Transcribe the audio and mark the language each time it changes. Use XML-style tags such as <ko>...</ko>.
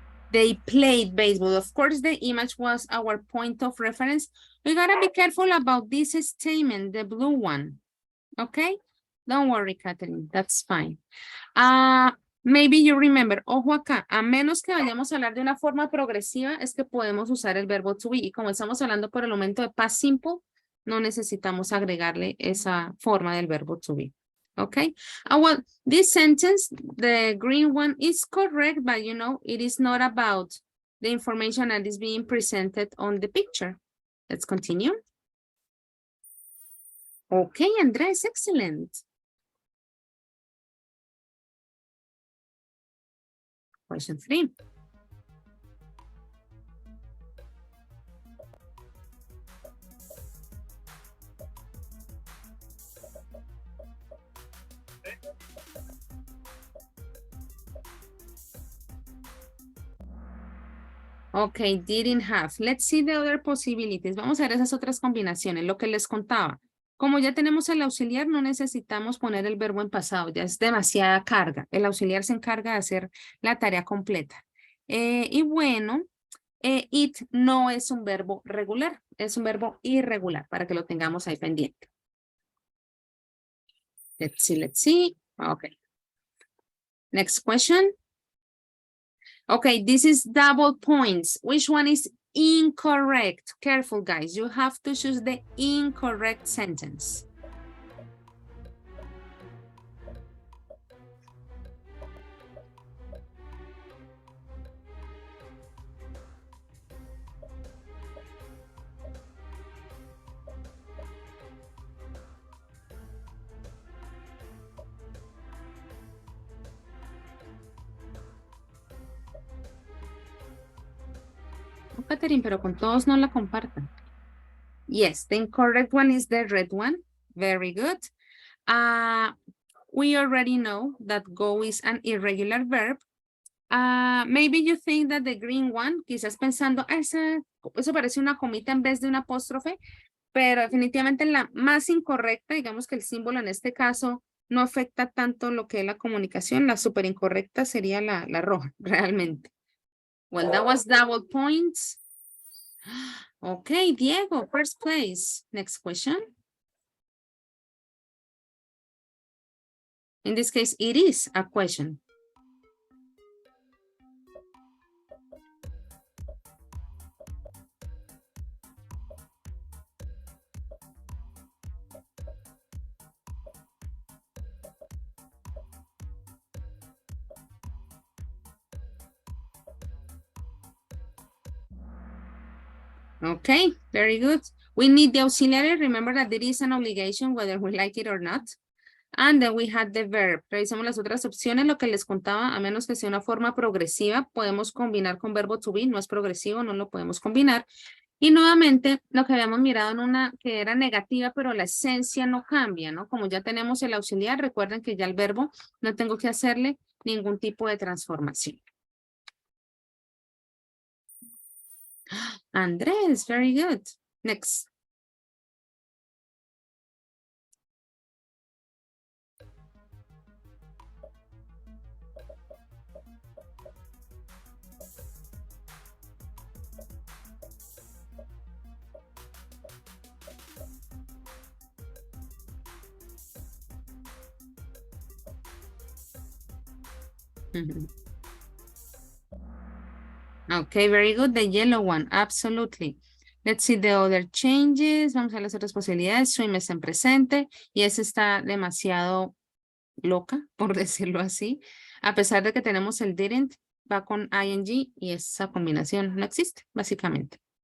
<en>They played baseball. Of course, the image was our point of reference. We gotta be careful about this statement, the blue one. Okay? Don't worry, Catherine. That's fine. Maybe you remember,</en> <es>ojo acá, a menos que vayamos a hablar de una forma progresiva, es que podemos usar el verbo to be. Y como estamos hablando por el momento de past simple, no necesitamos agregarle esa forma del verbo to be.</es> <en>Okay, well, this sentence, the green one, is correct, but you know, it is not about the information that is being presented on the picture. Let's continue. Okay, Andres, excellent. Question 3. Okay, didn't have. Let's see the other possibilities.</en> <es>Vamos a ver esas otras combinaciones, lo que les contaba. Como ya tenemos el auxiliar, no necesitamos poner el verbo en pasado, ya es demasiada carga. El auxiliar se encarga de hacer la tarea completa. Y bueno, it no es un verbo regular, es un verbo irregular, para que lo tengamos ahí pendiente.</es> <en>Let's see. Okay. Next question. Okay, this is double points. Which one is incorrect? Careful, guys. You have to choose the incorrect sentence.</en> <es>Catherine, pero con todos no la compartan.</es> <en>Yes, the incorrect one is the red one. Very good. We already know that go is an irregular verb. Maybe you think that the green one,</en> <es>quizás pensando, eso parece una comita en vez de una apóstrofe, pero definitivamente la más incorrecta, digamos que el símbolo en este caso no afecta tanto lo que es la comunicación, la súper incorrecta sería la roja, realmente.</es> <en>Well, that was double points. Okay, Diego, first place. Next question. In this case, it is a question. Okay, very good. We need the auxiliary. Remember that there is an obligation whether we like it or not. And then we had the verb.</en> <es>Revisemos las otras opciones. Lo que les contaba, a menos que sea una forma progresiva, podemos combinar con verbo to be. No es progresivo, no lo podemos combinar. Y nuevamente, lo que habíamos mirado en una que era negativa, pero la esencia no cambia, ¿no? Como ya tenemos el auxiliar, recuerden que ya el verbo no tengo que hacerle ningún tipo de transformación.</es> <en>Andrés, very good. Next. Okay, very good. The yellow one, absolutely. Let's see the other changes.</en> <es>Vamos a las otras posibilidades. Swim está en presente y ese está demasiado loca, por decirlo así. A pesar de que tenemos el didn't, va con ing y esa combinación no existe, básicamente.</es>